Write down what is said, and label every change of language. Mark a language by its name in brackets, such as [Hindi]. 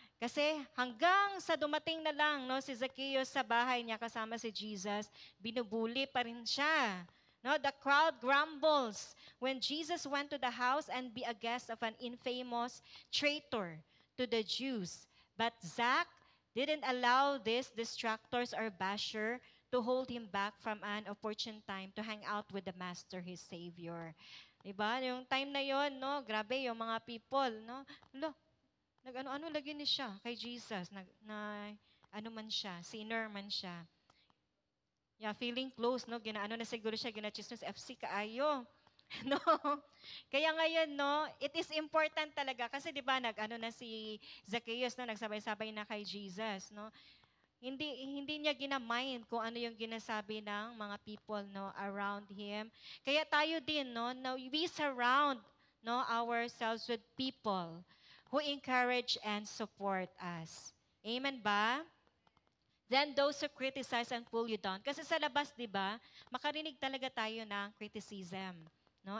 [Filipino] Kasi hanggang sa dumating na lang si Zacchaeus sa bahay niya kasama si Jesus, binubuli pa rin siya. [English] No, the crowd grumbles when Jesus went to the house and be a guest of an infamous traitor. to the Jews. But Zach didn't allow these distractors or basher to hold him back from an opportune time to hang out with the Master, his Savior. [Filipino] Diba? Yung time na yon, no? Grabe yung mga people, no? [Cebuano] Lo, nag-ano-ano lagi ni siya kay Jesus. Ano man siya, sinner man siya. [Filipino] Yeah, feeling close, no? Ginaano na siguro siya, ginachismis, FC kaayo. No? Kaya ngayon, no, it is important talaga kasi 'di ba nag-ano na si Zacchaeus, no, nagsabay-sabay na kay Jesus, no? Hindi niya ginamind kung ano yung ginasabi ng mga people, no, around him. Kaya tayo din, [English] no, now we surround, no, ourselves with people who encourage and support us. Amen ba? Then those who criticize and pull you down. [Filipino] Kasi sa labas, 'di ba, makarinig talaga tayo ng criticism, no?